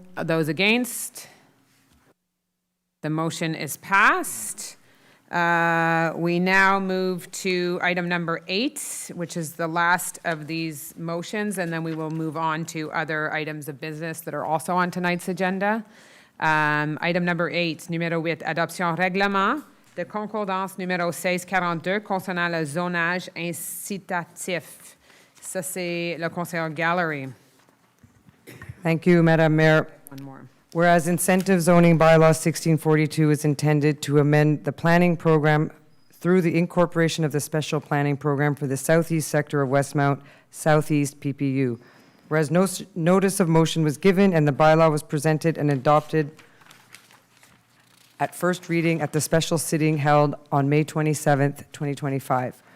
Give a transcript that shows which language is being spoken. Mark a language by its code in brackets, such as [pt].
[en] Those against? The motion is passed. We now move to item number 8, which is the last of these motions, and then we will move on to other items of business that are also on tonight's agenda. Item number 8, [fr] numéro 8, adoption règlement de concordance numéro 1642 concernant le zonage incitatif. Ça, c'est le conseiller Gallery. [en] Thank you, Madam Mayor. One more. Whereas incentive zoning bylaw 1642 is intended to amend the planning program through the incorporation of the special planning program for the southeast sector of Westmount Southeast PPU. Whereas no notice of motion was given and the bylaw was presented and adopted at first reading at the special sitting held on May 27th, 2025.